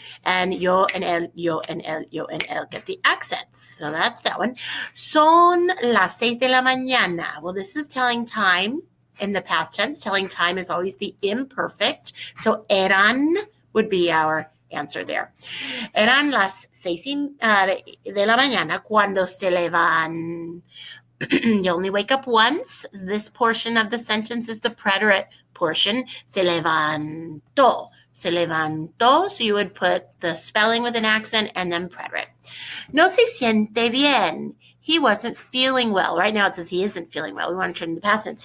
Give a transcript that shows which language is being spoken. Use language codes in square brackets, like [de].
[en] And yo and el, yo and el, yo and el get the accents. So that's that one. [es] Son las 6 de la mañana. [en] Well, this is telling time in the past tense. Telling time is always the imperfect. So eran would be our answer there. [es] Eran las 6 de la mañana cuando se levan. [en] You only wake up once. This portion of the sentence is the preterite portion. [es] Se levantó. Se levantó. [en] So you would put the spelling with an accent and then preterite. [es] No se siente bien. [en] He wasn't feeling well. Right now it says he isn't feeling well. We want to turn to the past tense.